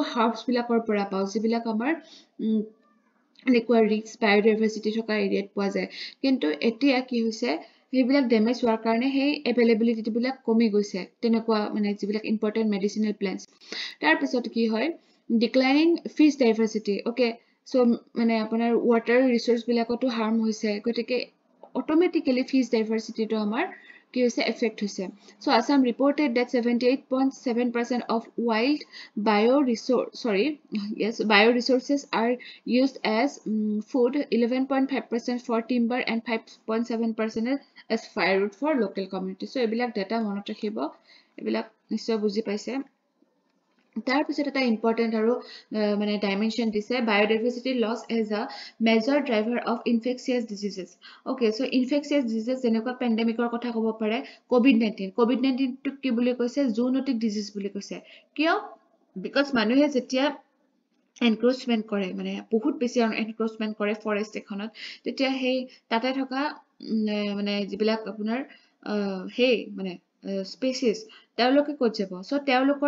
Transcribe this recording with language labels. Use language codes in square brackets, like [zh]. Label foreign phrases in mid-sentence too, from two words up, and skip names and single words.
[as] হাৰ্বছ বিলাকৰ পৰা পাওঁ যিবিলাক আমাৰ এনেকুৱা [en] rich biodiversity [as] থকা এৰিয়াত পোৱা যায় কিন্তু এতিয়া কি হৈছে সেইবিলাক ডেমেজ হোৱাৰ কাৰণে সেই এভেইলেবিলিটি বিলাক কমি গৈছে তেনেকুৱা মানে যিবিলাক [en] important medicinal plants [as] তাৰ পিছত কি হয় [en] declining fish diversity okay so [as] মানে আপোনাৰ [en] water resource [as] বিলাকতো হাৰ্ম হৈছে গতিকে অটোমেটিক্যালি [en] fish diversityটো [as] আমাৰ কি হৈছে এফেক্ট হৈছে সো [en] Assam reported that 78.7% of wild bioresources are used as food 11.5% for timber and 5.7% as firewood for local communities so [as] এইবিলাক data মনত ৰাখিব এইবিলাক নিশ্চয় বুজি পাইছে তাৰ পিছত এটা ইম্পৰ্টেন্ট আৰু মানে ডাইমেনশন দিছে [en] biodiversity loss as a major driver of infectious diseases okay so infectious diseases [as] যেনেকুৱা পেণ্ডেমিকৰ কথা ক'ব পাৰে [en] covid-19 [as] টো কি বুলি কৈছে [en] zoonotic disease [as] বুলি কৈছে কিয় বিকজ মানুহে যেতিয়া এনক্ৰোচমেন্ট কৰে মানে বহুত বেছি এনক্ৰোচমেন্ট কৰে ফৰেষ্ট এখনত তেতিয়া সেই তাতে থকা মানে যিবিলাক আপোনাৰ সেই মানে স্পেচিছ তেওঁলোকে ক'ত যাব সো তেওঁলোকৰ